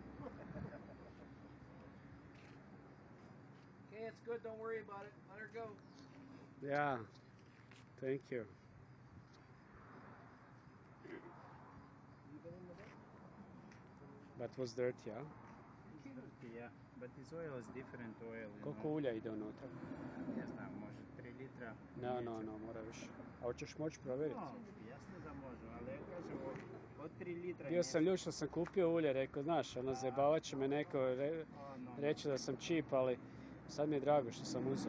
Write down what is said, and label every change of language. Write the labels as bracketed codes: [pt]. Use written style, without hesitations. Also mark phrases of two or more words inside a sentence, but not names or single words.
[en] Okay, it's good. Don't worry about it. Let her go. Yeah, thank you. That was dirty, huh? Dirty, yeah, but this oil is different oil. [sr] Koliko ulja ide unutra? Ne znam, može 3 litra. No, mora više. A hoćeš moći provjeriti? No, jasno da može, ali ja kažem od 3 litra... Bio sam ljuč što sam kupio ulje, rekao, znaš, ono, zajebavat će me neko reći da sam čip, ali sad mi je drago što sam uzeo.